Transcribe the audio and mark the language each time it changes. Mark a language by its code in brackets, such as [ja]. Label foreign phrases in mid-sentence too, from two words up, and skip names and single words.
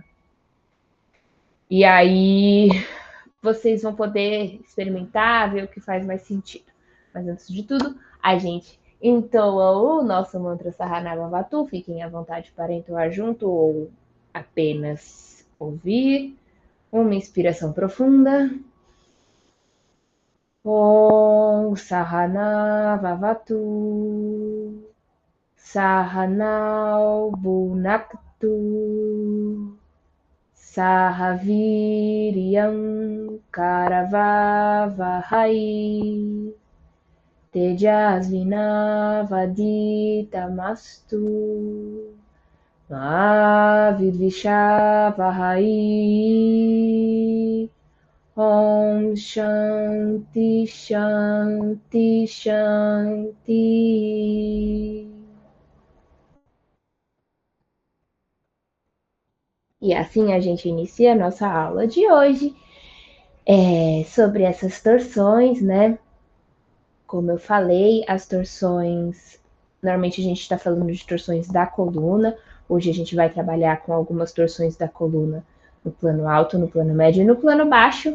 [pt] E aí vocês vão poder experimentar, ver o que faz mais sentido. Mas antes de tudo, a gente entoa o nosso mantra Sahanava. Fiquem à vontade para entoar junto ou apenas ouvir. Uma inspiração profunda. [sa] Om Sahana Vavatu Sahanau Bunaktu Sahaviriyam Karavavahai Tejasvinavaditamastu Mahavidvishavahai. Om Shanti Shanti Shanti. [pt] E assim a gente inicia a nossa aula de hoje sobre essas torções, né? Como eu falei, as torções. Normalmente a gente está falando de torções da coluna. Hoje a gente vai trabalhar com algumas torções da coluna no plano alto, no plano médio e no plano baixo.